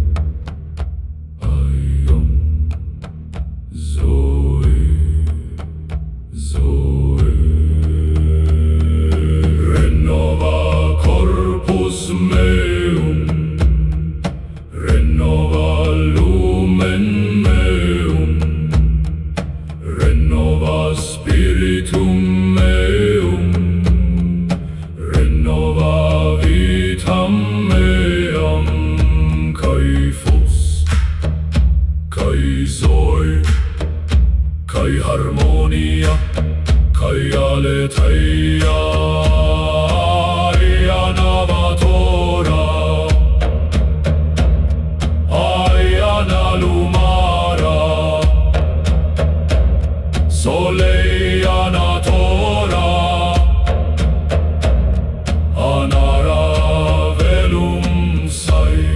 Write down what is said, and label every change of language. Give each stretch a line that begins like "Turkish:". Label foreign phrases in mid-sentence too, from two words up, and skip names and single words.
Latin: Zoe Renova corpus meum Renova lumen meum Renova spiritum meum Renova vitam meam
Greek: Και φως και ζωή και αρμονία και αλήθεια Aia navatora Aia nalumara Soleia natora Anara velum sai